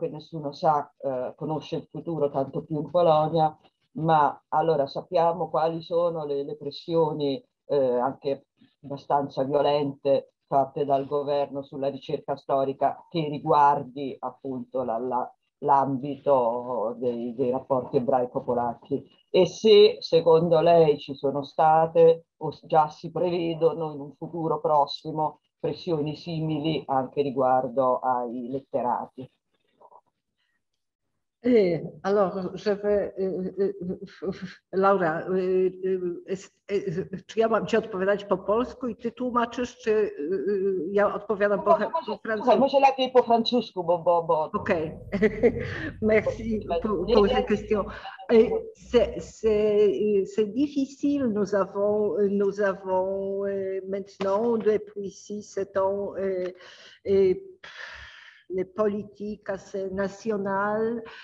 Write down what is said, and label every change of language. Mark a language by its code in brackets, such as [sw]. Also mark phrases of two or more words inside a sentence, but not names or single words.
[it] che nessuno conosce il futuro, tanto più in Polonia, ma allora sappiamo quali sono le pressioni anche abbastanza violente fatte dal governo sulla ricerca storica che riguardi appunto l'ambito dei rapporti ebraico-polacchi, e se secondo lei ci sono state o già si prevedono in un futuro prossimo pressioni simili anche riguardo ai letterati. [fr] Alors, je vais, Laura, [pl] czy ja mam Ci odpowiadać po polsku i Ty tłumaczysz, czy ja odpowiadam po francusku? Może lepiej po francusku, bo... [fr] Ok, merci pour ces questions. C'est difficile, nous avons maintenant, depuis 6-7 ans, les politiques assez nationales,